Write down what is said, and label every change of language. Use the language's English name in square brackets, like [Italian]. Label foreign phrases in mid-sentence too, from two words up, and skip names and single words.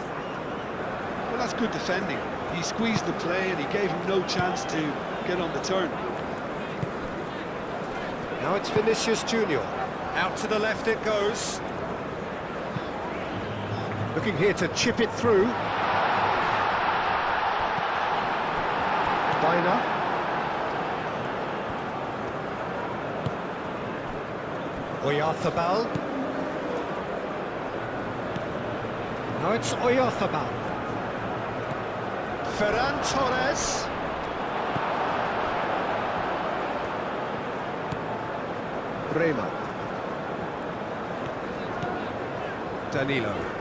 [English] Well, that's good defending. He squeezed the play and he gave him no chance to get on the turn. Now it's Vinicius Junior. Out to the left it goes. Looking here to chip it through. Baina. Oyarzabal. Now it's Oyarzabal. Ferran Torres. Bremer. Danilo.